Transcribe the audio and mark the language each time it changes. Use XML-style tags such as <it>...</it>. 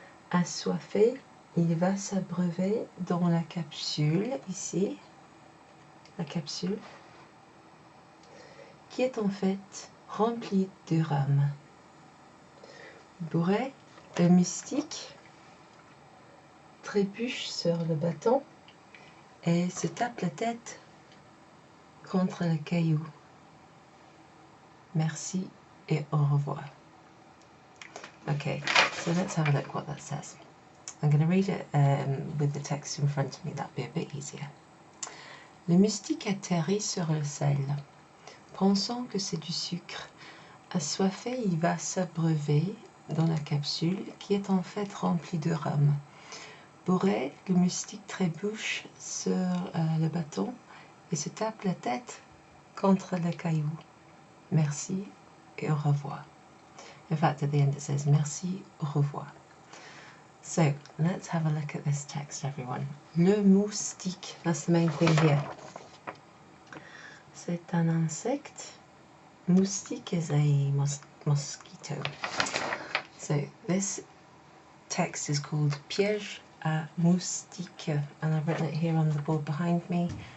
<fr>Assoiffé, il va s'abreuver dans la capsule, ici, la capsule, qui est en fait remplie de rhum. Bourré, le moustique trébuche sur le bâton et se tape la tête contre le caillou. Merci et au revoir.</fr> <en>Okay, so let's have a look what that says. I'm going to read it with the text in front of me, that'll be a bit easier.</en> <fr>Le moustique atterrit sur le sel, pensant que c'est du sucre. Assoiffé, il va s'abreuver dans la capsule qui est en fait remplie de rhum. Bourré, le moustique trébuche sur le bâton et se tape la tête contre le caillou. Merci et au revoir.</fr> <en>In fact, at the end it says</en> <fr>merci, au revoir.</fr> <en>So, let's have a look at this text, everyone.</en> <fr>Le moustique,</fr> <en>that's the main thing here.</en> <fr>C'est un insecte.</fr> <en>Moustique is a mosquito. So, this text is called Piège à moustique, and I've written it here on the board behind me.</en>